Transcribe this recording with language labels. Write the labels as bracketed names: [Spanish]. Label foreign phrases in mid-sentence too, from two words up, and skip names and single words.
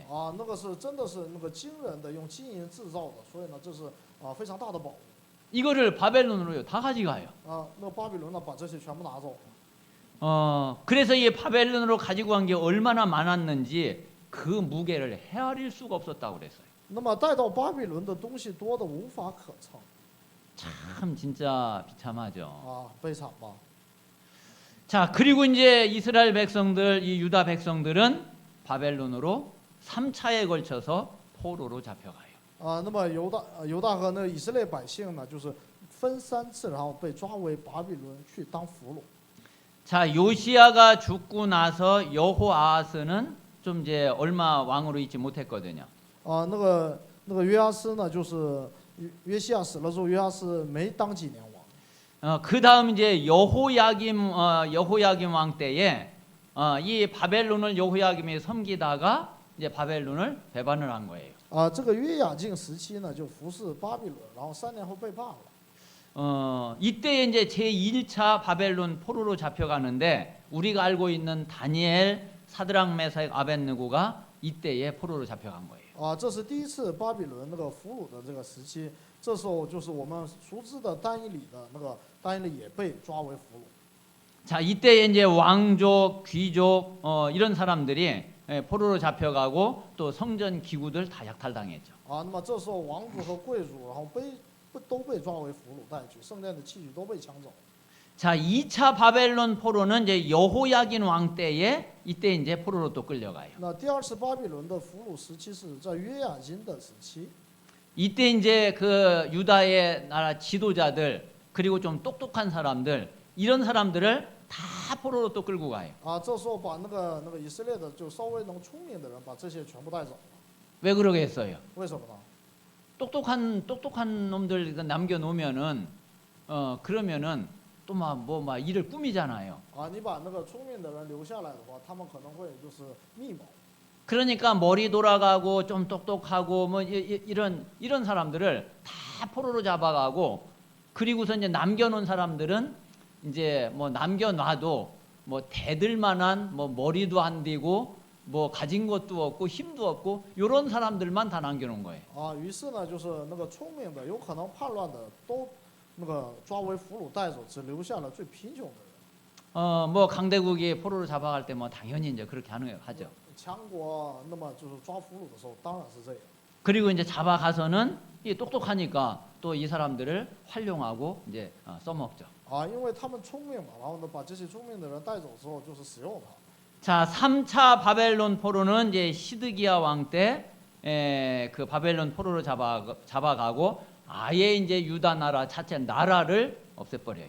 [Chinese] 那个是真的是那个惊人的，用金银制造的，所以呢，这是非常大的宝物。 [Korean] 이거를 바벨론으로요 다 가져가요. [Chinese] 那巴比伦呢，把这些全部拿走了。 [Korean] 그래서 이 바벨론으로 가지고 간 게 얼마나 많았는지 그 무게를 헤아릴 수가 없었다고 그랬어요. [Chinese] 那么带到巴比伦的东西多的无法可称。 [Korean] 참 진짜 비참하죠. [Chinese] 悲惨吧。 [Korean] 자, 그리고 이제 이스라엘 백성들, 이 유다 백성들은 바벨론으로 3차에 걸쳐서 포로로 잡혀가요. [Chinese] 那么犹大和那以色列百姓呢，就是分3次，然后被抓回巴比伦去当俘虏。 [Korean] 자, 요시야가 죽고 나서 여호아하스는 좀 이제 얼마 왕으로 있지 못했거든요. [Chinese] 那个约阿斯呢，就是约西亚死了之后，约阿斯没当几年王。 [Korean] 그 다음 이제 여호야김 왕 때에 이 바벨론을 여호야김이 섬기다가 이제 바벨론을 배반을 한 거예요. [Chinese] 这个约雅敬时期呢，就服侍巴比伦，然后3年后背叛了。 [Korean] 이때 이제 제1차 바벨론 포로로 잡혀가는데 우리가 알고 있는 다니엘, 사드락, 메삭, 아벳느고가 이때에 포로로 잡혀간 거예요. [Chinese] 这是第1次巴比伦那个俘虏的这个时期，这时候就是我们熟知的但以理的那个但以理也被抓为俘虏。 [Korean] 자, 이때 이제 왕족, 귀족 이런 사람들이 포로로 잡혀가고 또 성전 기구들 다 약탈당했죠. [Chinese] 那么这时候王族和贵族，然后都被抓为俘虏带去，圣殿的器具都被抢走。 [Korean] 자, 2차 바벨론 포로는 이제 여호야긴 왕 때에 이때 이제 포로로 또 끌려가요. [Chinese] 那第二次巴比伦的俘虏时期是在约雅斤的时期， [Korean] 이때 이제 그 유다의 나라 지도자들 그리고 좀 똑똑한 사람들 이런 사람들을 다 포로로 또 끌고 가요. [Chinese] 这时候把那个以色列的就稍微能聪明的人把这些全部带走了， [Korean] 왜 그러겠어요? [Chinese] 为什么呢？ [Korean] 똑똑한 놈들 남겨 놓으면은 그러면은 또 막 일을 꾸미잖아요. [Chinese] 你把那个聪明的人留下来的话，他们可能会就是密谋。 [Korean] 그러니까 머리 돌아가고 좀 똑똑하고 뭐 이런 사람들을 다 포로로 잡아가고 그리고서 이제 남겨놓은 사람들은 이제 뭐 남겨놔도 뭐 대들만한 뭐 머리도 안 되고 뭐 가진 것도 없고 힘도 없고 이런 사람들만 다 남겨놓은 거예요. [Chinese] 于是呢，就是那个聪明的，有可能叛乱的都那个抓为俘虏带走，只留下了最贫穷的人。 [Korean] 뭐 강대국이 포로로 잡아갈 때 뭐 당연히 이제 그렇게 하죠. [Chinese] 强国那么就是抓俘虏的时候，当然是这样。 [Korean] 그리고 이제 잡아가서는 이 똑똑하니까 또 이 사람들을 활용하고 이제 써먹죠. [Chinese] 因为他们聪明嘛，然后呢，把这些聪明的人带走之后，就是使用他。 [Korean] 자, 3차 바벨론 포로는 이제 시드기야 왕 때 그 바벨론 포로로 잡아가고 아예 이제 유다 나라 자체 나라를 없애버려요.